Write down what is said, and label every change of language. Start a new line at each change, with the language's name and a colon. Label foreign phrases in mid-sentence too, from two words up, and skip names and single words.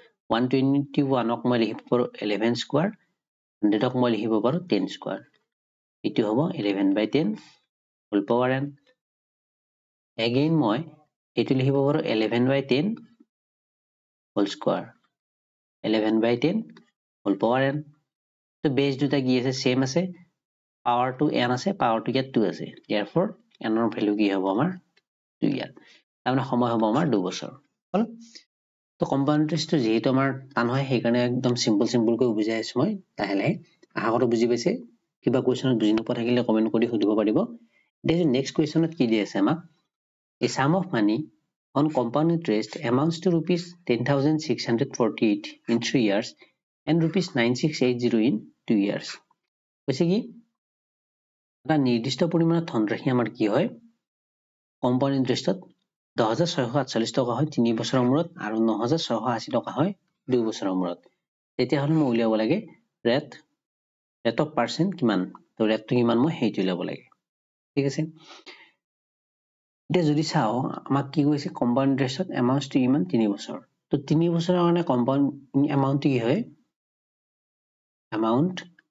Assamese: 121 ক মই লিখিব পাৰো 11 স্কয়াৰ 100 ক মই লিখিব পাৰো 10 স্কয়াৰ এইটো হ'ব 11/10
English: whole power n again
Assamese: মই এইটো লিখিব পাৰো
English: 11/10 whole square 11/10 whole power n
Assamese: তো base দুটা কি আছে same আছে
English: power to n
Assamese: আছে
English: power to
Assamese: ইয়াত 2 আছে therefore n ৰ value কি হ'ব আমাৰ 2 ইয়াত তাৰমানে সময় হ'ব আমাৰ 2 বছৰ হল তো কম্পাউণ্ড ইন্টাৰেষ্টটো যেহেতু আমাৰ টান হয় সেইকাৰণে একদম সিম্পল কৈ বুজাই আছো মই লাহে লাহে আশা কৰো বুজি পাইছে কিবা কোৱেশ্যনত বুজি নোপোৱা থাকিলে কমেন্ট কৰি সুধিব পাৰিব
English: then next
Assamese: কোৱেশ্যনত কি দি আছে আমাক
English: a sum of money on compound interest amounts to rupees 10,648 in 3 years and rupees 9680 in 2 years
Assamese: কৈছে কি এটা নিৰ্দিষ্ট পৰিমাণৰ ধনৰাশি আমাৰ কি হয় কম্পাউণ্ড ইন্টাৰেষ্টত 10,648 টকা হয় 3 বছৰৰ মূৰত আৰু 9,680 টকা হয় 2 বছৰৰ মূৰত তেতিয়া হলে মই উলিয়াব লাগে
English: rate of percent
Assamese: কিমান তো ৰেটটো কিমান মই হেইটো উলিয়াব লাগে ঠিক আছে এতিয়া যদি চাও আমাক কি কৈছে কম্পাউণ্ড ইন্টাৰেষ্টত এমাউন্টটো কিমান 3 বছৰ তো 3 বছৰৰ কাৰণে
English: compound amount
Assamese: কি হয় এমাউন্ট